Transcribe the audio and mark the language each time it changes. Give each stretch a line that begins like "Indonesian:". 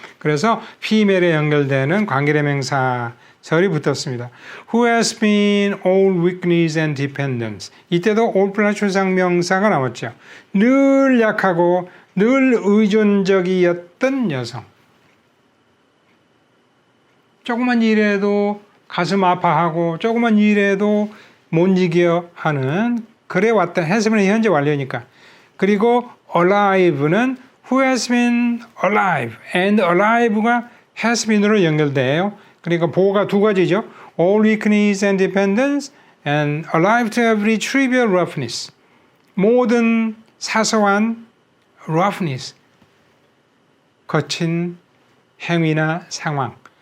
Korean: 그래서 female에 연결되는 관계대명사절이 붙었습니다.
English: Who has been all weakness and dependence.
Korean: 이때도 all 플러스 추상명사가 나왔죠. 늘 약하고 늘 의존적이었던 여성. 조그만 일에도 가슴 아파하고 조그만 일에도 못 이겨 하는 그래 왔던 has는 현재 완료니까.
English: 그리고 alive는 who has been alive and alive가 has been으로 연결돼요.
Korean: 그러니까 보호가 두 가지죠.
English: all weakness and dependence and alive to every trivial roughness.
Korean: 모든 사소한 roughness, 거친 행위나 상황.